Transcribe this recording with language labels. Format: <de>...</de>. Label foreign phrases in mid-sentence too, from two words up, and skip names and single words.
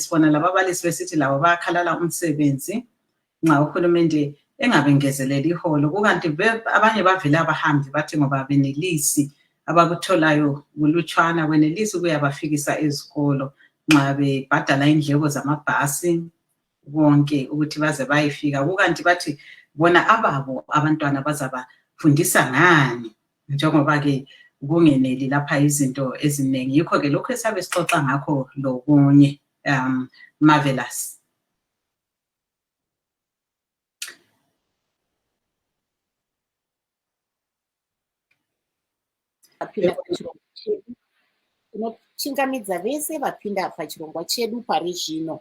<nd>Sibona laba abalisi besithi labo bayakhalala umsebenzi nxa uhulumende engabengezeleli iholo, kukanti abanye bavele abahambi bathi ngoba benelisi abakutholayo kulutshwana, kwenelisi ukuyabafikisa ezikolo nxa bebhadala indleko zamabhasi bonke ukuthi baze bayefika, kukanti bathi bona ababo abantwana bazabafundisa ngani njengoba ke kungeneli lapha izinto eziningi. Yikho ke lokho esabe sixoxa ngakho lokunye.</nd> <sn>Marvelous. Tinochingamidza vese vapinda pachirongwa chedu pari zvino.</sn>